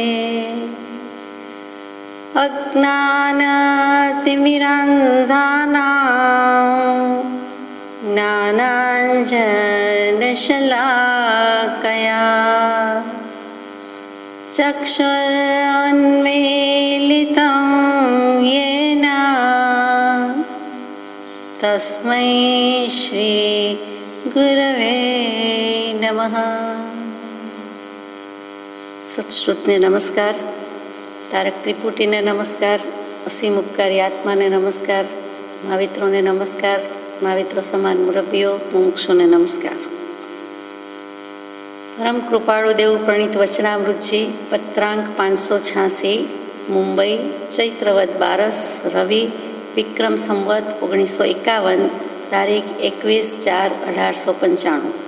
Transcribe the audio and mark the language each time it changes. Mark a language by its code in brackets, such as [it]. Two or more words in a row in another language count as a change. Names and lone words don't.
[sa] अज्ञानतिमिरान्धानां ज्ञानाञ्जनशलाकया चक्षुरुन्मीलितं येन तस्मै श्री गुरवे नमः। [gu] સત્શ્રુતને નમસ્કાર, તારક ત્રિપુટીને નમસ્કાર, અસીમ ઉપકારી આત્માને નમસ્કાર, મહાવિત્રોને નમસ્કાર, મહાવિત્ર સમાન મુરબ્બીઓ, મુમુક્ષુને નમસ્કાર। પરમ કૃપાળુ દેવ પ્રણીત વચનામૃતજી, પત્રાંક 586, મુંબઈ, ચૈત્રવદ 12 રવિ, વિક્રમ સંવત 1951, તારીખ 21/4/1895।